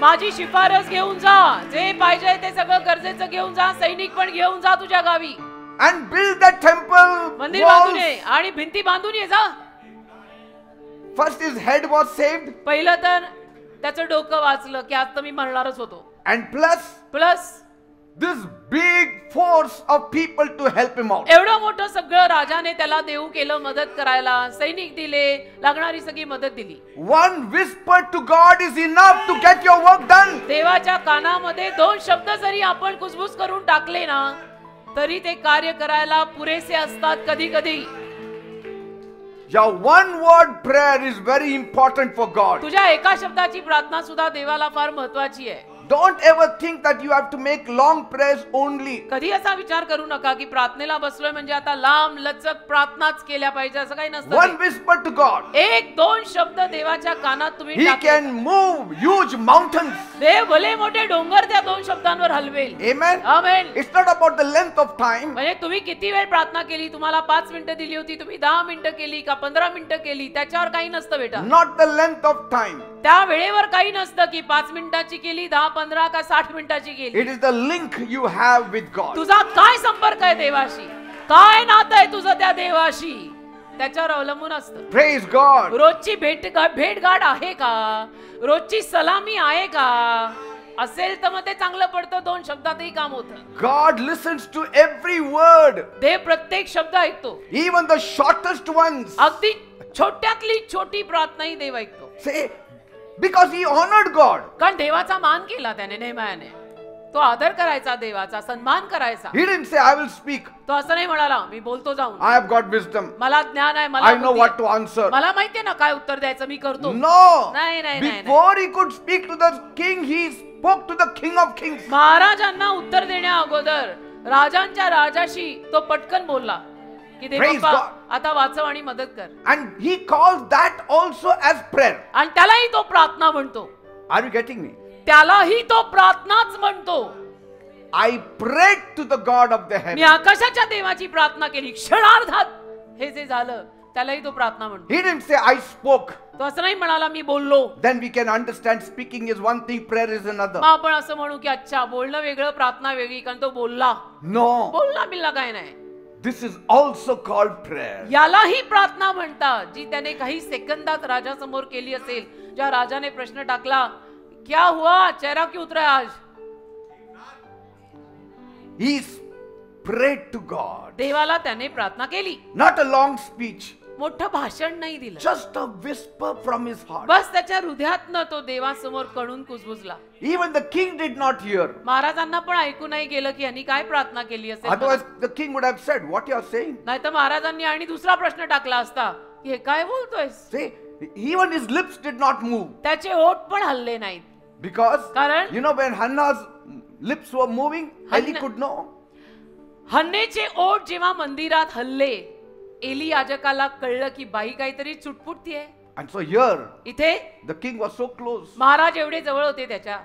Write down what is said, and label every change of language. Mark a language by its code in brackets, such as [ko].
[mr] माझी शिफारस घेऊन जा. जे पाहिजे ते सगळं गरजेचं घेऊन जा. सैनिक पण घेऊन जा तुझ्या गावी. [en] And build that temple [mr] मंदिर बांधून ये [en] walls. [mr] आणि भिंती बांधून ये जा. [en] First his head was saved, [mr] पहिलं तर त्याचं डोकं वाचलं की आज तर मी मरणारच होतो. [en] and plus [mr] plus [en] this big force of people to help him out. [mr] एवढं मोठं सगळं राजाने त्याला देऊ केलं मदत करायला. सैनिक दिले, लागणारी सगळी मदत दिली. [en] One whisper to God is enough to get your work done. [mr] देवाच्या कानामध्ये 2 शब्द जरी आपण कुसबुस करून टाकले ना तरी ते कार्य करायला पुरेसे असतात कधी कधी. [en] Your one word prayer is very important for God. [mr] तुझ्या एका शब्दाची प्रार्थना सुद्धा देवाला फार महत्वाची आहे. [en] Don't ever think that you have to make long prayers only. [mr] कधी असा विचार करू नका की प्रार्थनेला बसलोय म्हणजे आता लांब लचक प्रार्थनाच केल्या पाहिजे असं काही नसतं. [en] One whisper to God. [mr] 1-2 शब्द देवाच्या कानात तुम्ही [en] He [mr] टाकले. [en] can move huge mountains. [mr] देव भले मोठे डोंगर त्या 2 शब्दांवर हलवेल. [en] Amen. [mr] Amen. [en] It's not about the length of time. [mr] म्हणजे तुम्ही किती वेळ प्रार्थना केली, तुम्हाला 5 मिनिटं दिली होती, तुम्ही 10 मिनिटं केली का 15 मिनिटं केली, त्याच्यावर काही नसतं बेटा. [en] Not the length of time. [mr] त्या वेळेवर काही नसतं की 5 मिनिटाची केली, 10-15 का 60 मिनिटाची केली. [en] It is the link you have with God. [mr] तुझा काय संपर्क आहे देवाशी, काय नातं आहे तुझं त्या देवाशी, त्याच्यावर अवलंबून असतं. [en] Praise God. [mr] रोजची भेटगाठ आहे का, रोजची सलामी आहे का, असेल तर मग ते चांगलं पडतं. 2 शब्दातही काम होतं. [en] God listens to every word. [mr] देव प्रत्येक शब्द ऐकतो. [en] Even the shortest ones. [mr] अगदी छोट्यातली छोटी प्रार्थनाही देव ऐकतो. [en] Say, because he honored God. [mr] कारण देवाचा मान केला त्याने, नेहम्याने. तो आदर करायचा, देवाचा सन्मान करायचा. [en] He didn't say, I will speak. [mr] तो असं नाही म्हणाला मी बोलतो जाऊन. [en] I have got wisdom. [mr] मला ज्ञान आहे, मला [en] I know [mr] बुद्धी [en] what [mr] आहे. [en] to answer. [mr] मला माहितीये ना काय उत्तर द्यायचं, मी करतो. [en] No. [mr] नाही, नाही, नाही, [en] Before he could speak to the king, he spoke to the King of Kings. [mr] महाराजांना उत्तर देण्या अगोदर राजांच्या राजाशी तो पटकन बोलला की [en] Praise [mr] देवबाप्पा [en] God. [mr] आता वाचव आणि मदत कर. [en] And he calls that also as prayer. [mr] आणि त्यालाही तो प्रार्थना म्हणतो. [en] Are you getting me? [mr] त्यालाही तो प्रार्थनाच म्हणतो. [en] I prayed to the God of the [mr] मी [en] heaven. [mr] आकाशाच्या देवाची प्रार्थना केली. क्षणार्धात हे जे झालं त्यालाही तो प्रार्थना म्हणतो. [en] He didn't say, I spoke. [mr] तो असं नाही म्हणाला मी बोललो. [en] Then we can understand speaking is one thing, prayer is another. [mr] मग आपण असं म्हणू की अच्छा बोलणं वेगळं प्रार्थना वेगळी, कारण तो बोलला. [en] No. [mr] बोलला बिल्ला काय नाही. [en] This is also called prayer. [mr] यालाही प्रार्थना म्हणतात, जी त्याने काही सेकंदात राजासमोर केली असेल. ज्या राजाने प्रश्न टाकला [hi] क्या हुआ, चेहरा क्यों उतरा आज. [en] He prayed to God. [mr] देवाला त्याने प्रार्थना केली. [en] Not a long speech. [mr] मोठं भाषण नाही दिलं. [en] Just a whisper from his heart. [mr] बस त्याच्या हृदयातनं तो देवासमोर कणून कुजबुजला. [en] Even the king did not hear. [mr] महाराजांना पण ऐकू नाही गेलं की यांनी काय प्रार्थना केली असेल. [en] Otherwise the king would have said, what you are saying? [mr] नाही तर महाराजांनी आणि दुसरा प्रश्न टाकला असता की हे काय बोलतोयस. [en] See, even his lips did not move. [mr] त्याचे ओठ पण हलले नाहीत. [en] Because, [mr] कारण [en] you know, when Hannah's lips were moving, Eli could know. [mr] हन्नेचे ओठ जेव्हा मंदिरात हल्ले, एली याजकाला कळलं की बाई काहीतरी चुटपुटतीये. [en] And so here, [mr] इथे [en] the king was so close. [mr] Maharaj एवढे जवळ होते त्याच्या.